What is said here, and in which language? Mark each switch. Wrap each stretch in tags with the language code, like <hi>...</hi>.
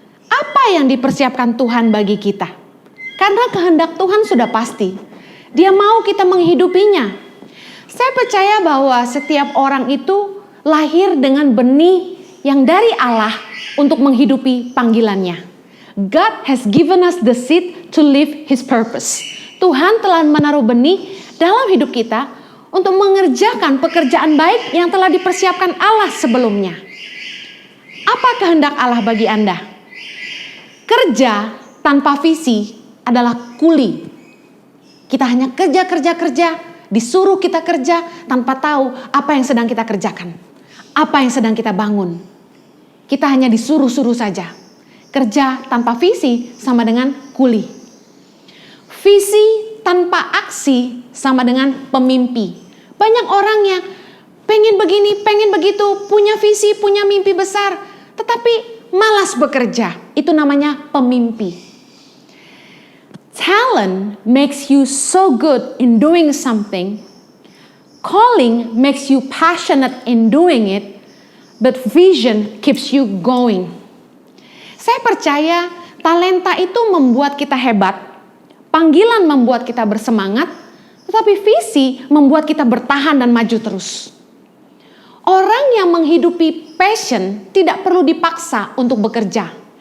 <id>Apa yang dipersiapkan Tuhan bagi kita? Karena kehendak Tuhan sudah pasti. Dia mau kita menghidupinya. Saya percaya bahwa setiap orang itu lahir dengan benih yang dari Allah untuk menghidupi panggilannya.</id> <en>God has given us the seed to live His purpose.</en> <id>Tuhan telah menaruh benih dalam hidup kita untuk mengerjakan pekerjaan baik yang telah dipersiapkan Allah sebelumnya. Apa kehendak Allah bagi Anda? Kerja tanpa visi adalah kuli. Kita hanya kerja, disuruh kita kerja tanpa tahu apa yang sedang kita kerjakan. Apa yang sedang kita bangun. Kita hanya disuruh-suruh saja. Kerja tanpa visi sama dengan kuli. Visi tanpa aksi sama dengan pemimpi. Banyak orang yang pengen begini, pengen begitu, punya visi, punya mimpi besar, tetapi malas bekerja. Itu namanya pemimpi.</id> <en>Talent makes you so good in doing something. Calling makes you passionate in doing it. But vision keeps you going.</en> <id>Saya percaya talenta itu membuat kita hebat. Panggilan membuat kita bersemangat. Tetapi visi membuat kita bertahan dan maju terus. Orang yang menghidupi passion tidak perlu dipaksa untuk bekerja.</id>